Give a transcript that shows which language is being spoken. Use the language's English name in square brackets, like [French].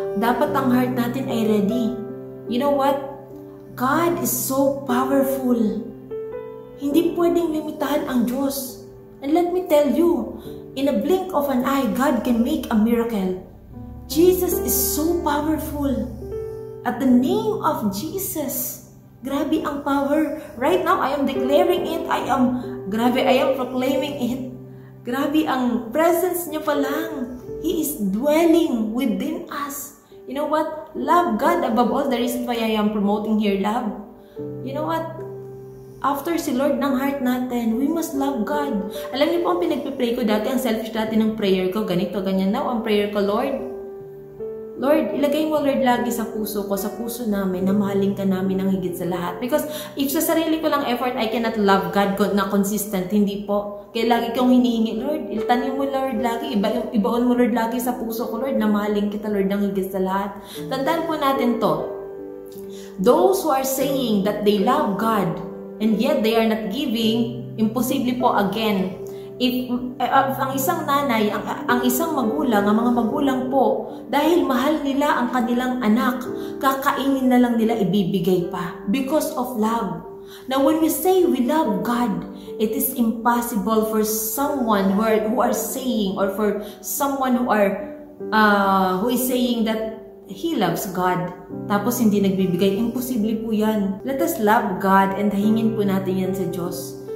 [Filipino] Dapat ang heart natin ay ready. [English] You know what? God is so powerful. [Filipino] Hindi pwedeng limitahan ang Diyos. [English] And let me tell you, in a blink of an eye, God can make a miracle. Jesus is so powerful. At the name of Jesus. [Filipino] Grabe ang power. [English] Right now, I am declaring it. I am proclaiming it. [Filipino] Grabe ang presence niya pa lang. [English] He is dwelling within us. You know what? Love God above all. The reason why I am promoting here, love. You know what? After [Filipino] si Lord ng heart natin, [English] we must love God. [Filipino] Alam niyo po ang pinagpipray ko dati, ang selfish dati ng prayer ko, ganito, ganyan. Now, ang prayer ko, Lord, ilagay mo, Lord, lagi sa puso ko, sa puso namin, na mahalin ka namin ng higit sa lahat. [English] Because if [Filipino] sa sarili ko lang [English] effort, I cannot love God [Filipino] na consistent. Hindi po. Kaya lagi kong hinihingi, Lord, iltanin mo, Lord, lagi, ibaon mo, Lord, lagi sa puso ko, Lord, na mahalin kita, Lord, ng higit sa lahat. Tandaan po natin to. [English] Those who are saying that they love God, and yet they are not giving, [Filipino] imposible po again. If ang isang nanay, ang isang magulang, ang mga magulang po, dahil mahal nila ang kanilang anak, kakainin na lang nila, ibibigay pa. [English] Because of love. Now, when we say we love God, it is impossible for someone who are saying, or for someone who is saying that he loves God, [Filipino] tapos hindi nagbibigay. Imposible po yan. [English] Let us love God and [Filipino] hingin po natin yan sa Diyos.